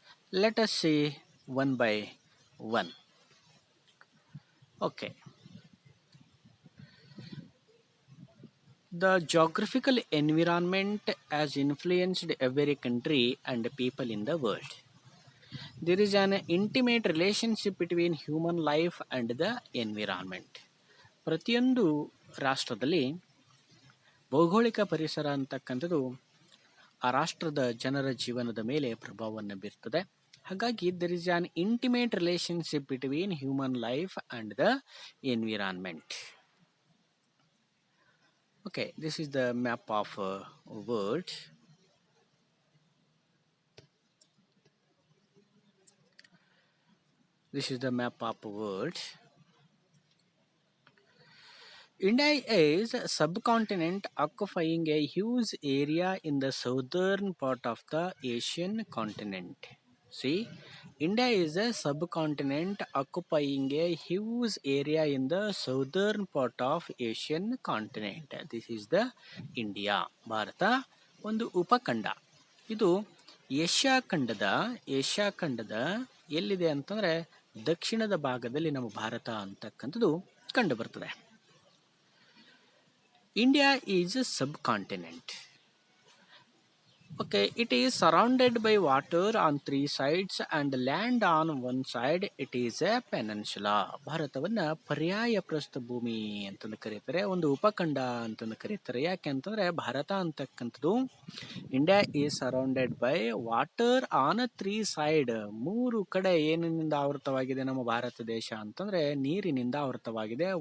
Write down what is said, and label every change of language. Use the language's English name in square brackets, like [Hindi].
[English] Let us see one by one. Okay, the geographical environment has influenced every country and people in the world. There is an intimate relationship between human life and the environment. [Kannada] ಪ್ರತಿಯೊಂದು ರಾಷ್ಟ್ರದಲ್ಲಿ ಭೌಗೋಳಿಕ ಪರಿಸರ ಅಂತಕ್ಕಂಥದ್ದು ಆ ರಾಷ್ಟ್ರದ ಜನರ ಜೀವನದ ಮೇಲೆ ಪ್ರಭಾವವನ್ನು ಬೀರ್ತದೆ. [English] ಹಾಗಾಗಿ there is an intimate relationship between human life and the environment. Okay, this is the map of world. This is the map of world. India is a subcontinent occupying a huge area in the southern part of the Asian continent. See, India is a subcontinent occupying a huge area in the southern part of Asian continent. This is the India. [Kannada] Bharat ಒಂದು ಉಪಖಂಡ. ಇದು Asia ಖಂಡದ ಎಲ್ಲಿದೆ ಅಂತಂದ್ರೆ ದಕ್ಷಿಣದ ಭಾಗದಲ್ಲಿ ನಮ್ಮ ಭಾರತ ಅಂತಕ್ಕಂಥದ್ದು ಕಂಡು ಬರ್ತದೆ. [English] India is a subcontinent. Okay, it is surrounded by water on three sides and land on one side. It is a peninsula. [Kannada] ಭಾರತವನ್ನ ಪರ್ಯಾಯ ಪ್ರಸ್ಥಭೂಮಿ ಅಂತಂದು ಕರೀತಾರೆ, ಒಂದು ಉಪಖಂಡ ಅಂತಂದು ಕರೀತಾರೆ. ಯಾಕೆ ಅಂತಂದ್ರೆ ಭಾರತ ಅಂತಕ್ಕಂಥದ್ದು [English] India is surrounded by water on three side. [Kannada] ಮೂರು ಕಡೆ ಏನಿನಿಂದ ಆವೃತವಾಗಿದೆ ನಮ್ಮ ಭಾರತ ದೇಶ ಅಂತಂದ್ರೆ ನೀರಿನಿಂದ ಆವೃತವಾಗಿದೆ.